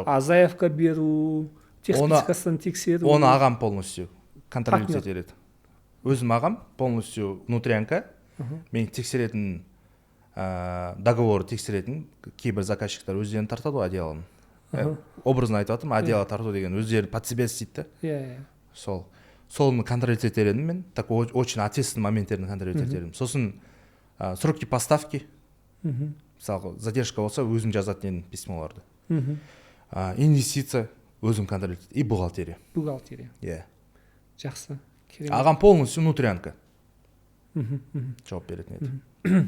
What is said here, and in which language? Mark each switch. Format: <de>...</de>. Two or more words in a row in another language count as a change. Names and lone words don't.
<kk>Заявка беру, техническасын тексеру. Оны ағам</kk> <ru>полностью контролировать</ru> <kk>етеді. Өзім ағам</kk> <ru>полностью внутрянка.</ru> <kk>Мен тексеретін, договоры тексеретін кейбір заказчиктар өздерін тартады ғой одеялын. Образно айтып жатырмын, одеяло тарту деген өздері</kk> <ru>под себя</ru> <kk>істейді. Солны контролировать етер едім мен.</kk> <ru>Так очень ответственный</ru> <kk>моменттерін контролировать етер едім. Сосын</kk> <ru>сроки поставки.</ru> <kk>Мысалы, задержка болса өзім жазатын едім письмоларды. Инвестиция өзім контролировать етеді.</kk> <ru>И бухгалтерия.</ru> <kk>Жақсы. Ағам</kk> <ru>полностью внутрянка.</ru> <kk>Жауап беретін еді.</kk>